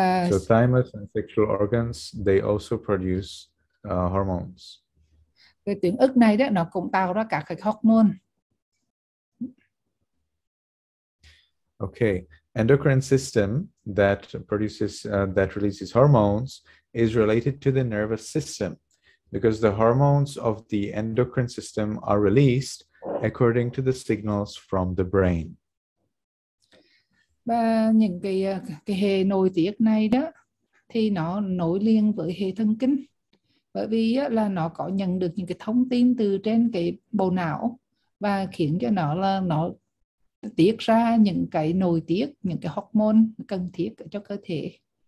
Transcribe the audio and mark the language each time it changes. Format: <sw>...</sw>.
<en>So thymus and sexual organs, they also produce hormones.</en> <vi>Cái tuyến ức này đó nó cũng tạo ra các cái hormone.</vi> <en>Okay, endocrine system that produces that releases hormones is related to the nervous system because the hormones of the endocrine system are released according to the signals from the brain.</en> <vi>Và những cái hệ nội tiết này đó thì nó nối liền với hệ thần kinh, bởi vì là nó có nhận được những cái thông tin từ trên cái bộ não và khiến cho nó tiết ra những cái nội tiết, những cái hormone cần thiết cho cơ thể.</vi>